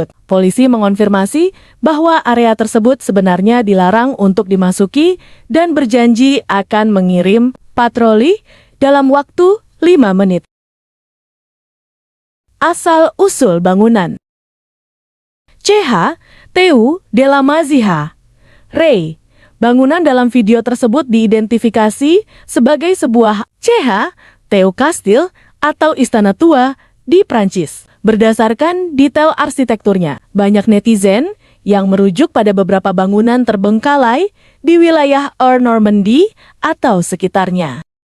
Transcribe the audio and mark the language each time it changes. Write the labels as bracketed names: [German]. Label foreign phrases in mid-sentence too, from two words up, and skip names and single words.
[Indonesian] Polisi mengonfirmasi bahwa area tersebut sebenarnya dilarang untuk dimasuki dan berjanji akan mengirim patroli dalam waktu 5 menit. Asal-usul bangunan. CH Teu de la Maziha Rey. Bangunan dalam video tersebut diidentifikasi sebagai sebuah CH Teu Castle atau Istana Tua di Prancis. Berdasarkan detail arsitekturnya, banyak netizen yang merujuk pada beberapa bangunan terbengkalai di wilayah Normandy atau sekitarnya.